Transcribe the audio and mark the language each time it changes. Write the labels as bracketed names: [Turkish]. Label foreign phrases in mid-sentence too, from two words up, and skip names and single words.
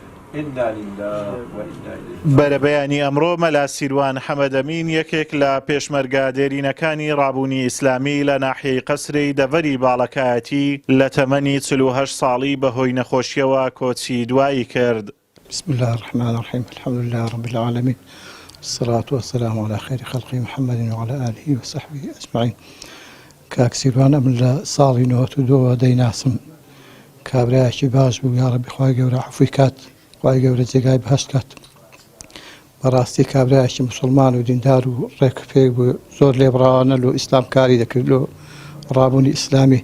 [Central Kurdish] بەرەبەیانی ئەمڕۆ مەلا سیروان حەمەدەمین یەکێک لە پێشمەرگە دێرینەکانی ڕابوونی ئیسلامی لە ناحیەی قەسری دەڤەری باڵەکایەتی لە تەمەنی 48 ساڵی بەهۆی نەخۆشیەوە کۆچی دوایی کرد. [Arabic] بسم الله الرحمن الرحيم الحمد لله رب العالمين والصلاة والسلام على خير خلق محمد وعلى آله وصحبه أجمعين. [Central Kurdish] کاک سیروان ئەم لە ساڵی 92 دەیناسم کابرایەکی باش بوو، یا ڕەبی خوای گەورە عەفوی کات، خوای گەورە جێگای بەهەشت کات. بەڕاستی کابرایەکی موسڵمان و دیندار و ڕێکپێک بوو، زۆر لێبڕاوانە لە ئیسلام کاری دەکرد لە ڕابوونی ئیسلامی.